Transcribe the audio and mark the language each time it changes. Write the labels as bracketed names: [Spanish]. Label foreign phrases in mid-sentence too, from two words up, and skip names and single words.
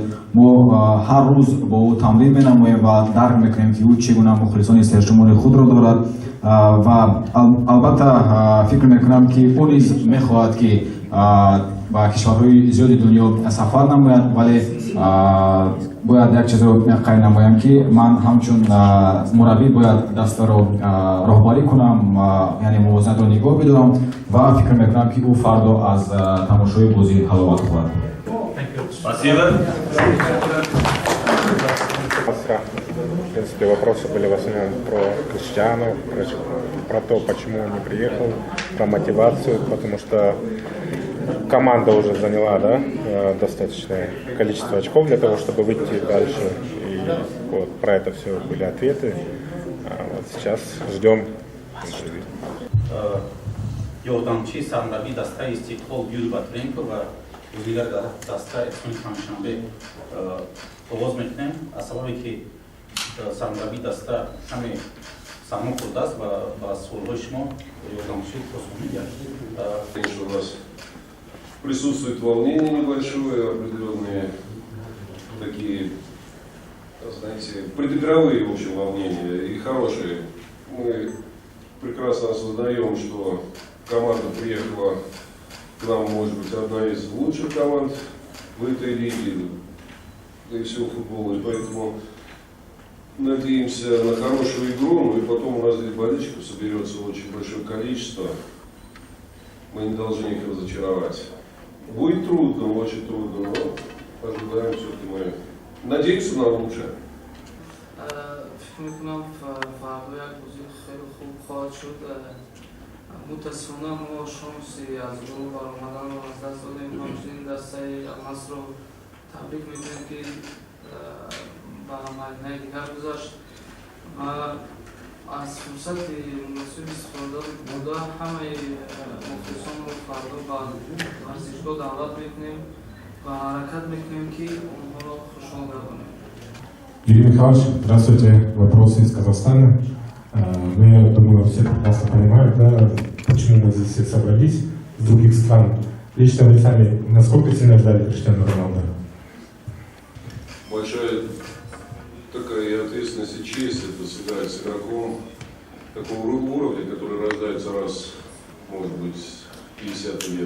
[Tajik] мо ҳар рӯз бо ӯ тамрин менамоем ва дарк мекунем ки ӯ чӣ гуна мухлисони сершумори худро дорад ва албатта фикр мекунам ки ӯ низ мехоҳад ки ба кишварҳои зиёди дунё сафар намояд, вале бояд як чизро қайд намоям ки ман ҳамчун мураббӣ бояд дастаро роҳбарӣ кунам, яъне мувозинатро нигоҳ бидорам ва фикр мекунам ки ӯ фардо аз тамошои бозӣ ҳаловат хӯрад. [Russian] Спасибо. В принципе, вопросы были в основном про Криштиану, про то, почему он не приехал, про мотивацию, потому что команда уже заняла, да, достаточное количество очков для того, чтобы выйти дальше. И вот про это все были ответы. Вот сейчас ждем интервью. [Tajik] Ёрдамчии сармураббии дастаи Истиқлол Юрий Батуренко ва мудир даста Эҳсони Панҷшанбе оғоз мекунем. Аз сабабе ки сармураббии даста ҳаме сармо хӯрдааст ва ба суолҳои шумо ёрдамчӣ посух медиҳад. [Russian] Конечно, у нас присутствует волнение небольшое, определенные такие, знаете, предигровые, в общем, волнения и хорошие. Мы прекрасно осознаем, что команда приехала к нам, может быть, одна из лучших команд в этой лиге, да и всего футбола, и поэтому надеемся на хорошую игру, ну и потом у нас здесь болельщиков соберется очень большое количество. Мы не должны их разочаровать. Будет трудно, очень трудно, но ожидаем все-таки мы. Надеемся на лучшее. [Persian] فکر میکنم فردا یک بازی خیلی خوب خواهد شد. متاسفانه ما شانسی از گروه برآمدن رو از دست دادیم. همچنین دسته النصر رو تبریک میگویم که به مرحله دیگر گذاشت. از فرصت مناسب استفاده بوده همه مخلصان رو فردا به ورزشگاه دعوت میکنیم و حرکت میکنیم که اونها رو خوشحال کنیم. [Russian] Юрий Михайлович, здравствуйте. Вопросы из Казахстана. Ну, я думаю, все прекрасно понимают, да, почему мы здесь все собрались с других стран. Лично вы сами насколько сильно ждали Криштиану Роналду? Большая такая и ответственность и честь это сыграть с игроком такого уровня, который рождается раз, может быть, 50 лет.